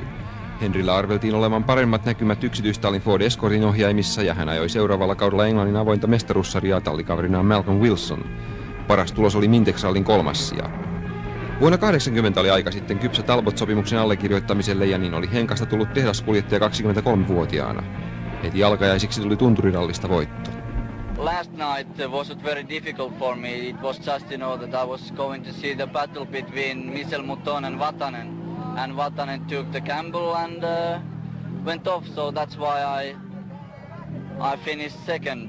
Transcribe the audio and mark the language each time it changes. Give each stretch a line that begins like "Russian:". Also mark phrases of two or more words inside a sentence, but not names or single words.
Finnish: Henrillä arveltiin olevan paremmat näkymät yksityistallin Ford Escortin ohjaimissa ja hän ajoi seuraavalla kaudella Englannin avointa mestaruussarjaa tallikaverinaan Malcolm Wilson. Paras tulos oli Mintex-rallin 3. sija. Vuonna 1980 oli aika sitten kypsä Talbot-sopimuksen allekirjoittamiselle ja niin oli Henkasta tullut tehdaskuljettaja 23-vuotiaana. Heti alkajaisiksi tuli tunturirallista voitto.
English: Last night wasn't very difficult for me. It was just that I was going to see the battle between Michel Mouton and Vatanen. And Vatanen took the gamble and went off, so that's why I finished second.